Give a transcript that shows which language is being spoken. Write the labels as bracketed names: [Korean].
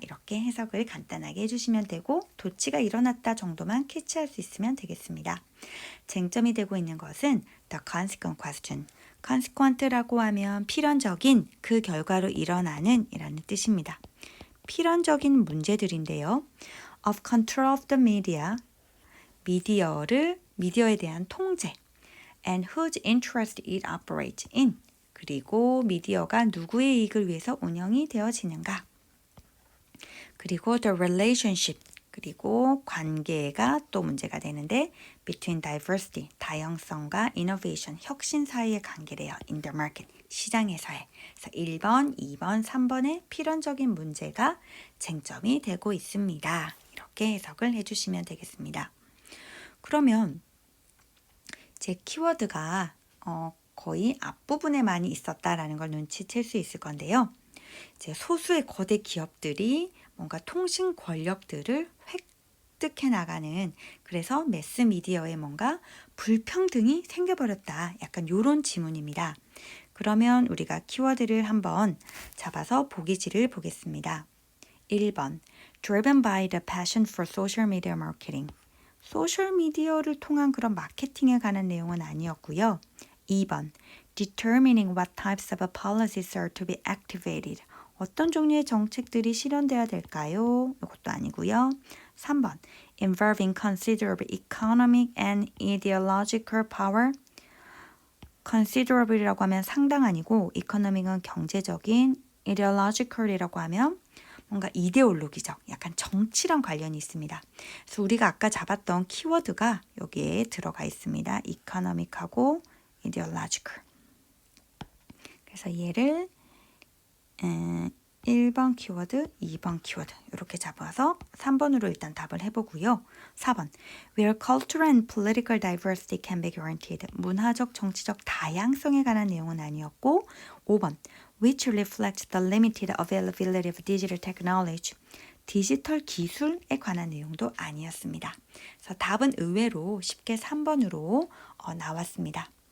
[Korean] 이렇게 해석을 간단하게 해주시면 되고 도치가 일어났다 정도만 캐치할 수 있으면 되겠습니다. 쟁점이 되고 있는 것은 [English] the consequent question. [Korean] consequent라고 하면 필연적인, 그 결과로 일어나는 이라는 뜻입니다. 필연적인 문제들인데요. [English] of control of the media, [Korean] 미디어에 대한 통제 [English] and whose interest it operates in. [Korean] 그리고 미디어가 누구의 이익을 위해서 운영이 되어지는가. 그리고 the relationship, 그리고 관계가 또 문제가 되는데 [English] between diversity, [Korean] 다양성과 innovation, 혁신 사이의 관계래요. [English] in the market, 시장에서의. [Korean] 그래서 1번, 2번, 3번의 필연적인 문제가 쟁점이 되고 있습니다. 이렇게 해석을 해주시면 되겠습니다. 그러면 제 키워드가 거의 앞부분에 많이 있었다라는 걸 눈치챌 수 있을 건데요. 이제 소수의 거대 기업들이 뭔가 통신 권력들을 획득해 나가는, 그래서 매스미디어에 뭔가 불평등이 생겨버렸다. 약간 이런 지문입니다. 그러면 우리가 키워드를 한번 잡아서 보기지를 보겠습니다. [English] 1번 Driven by the passion for social media marketing. [Korean] 소셜미디어를 통한 그런 마케팅에 관한 내용은 아니었고요. [English] 2번 Determining what types of policies are to be activated. [Korean] 어떤 종류의 정책들이 실현되어야 될까요? 이것도 아니고요. [English] 3번 Involving considerable economic and ideological power. [Korean] considerable이라고 하면 상당 아니고 economic은 경제적인, ideological이라고 하면 뭔가 이데올로기적, 약간 정치랑 관련이 있습니다. 그래서 우리가 아까 잡았던 키워드가 여기에 들어가 있습니다. economic하고 ideological. 그래서 얘를 1번 키워드, 2번 키워드 이렇게 잡아서 3번으로 일단 답을 해보고요. [English] 4번 Where cultural and political diversity can be guaranteed. [Korean] 문화적, 정치적 다양성에 관한 내용은 아니었고 [English] 5번 Which reflects the limited availability of digital technology. [Korean] 디지털 기술에 관한 내용도 아니었습니다. 그래서 답은 의외로 쉽게 3번으로 나왔습니다.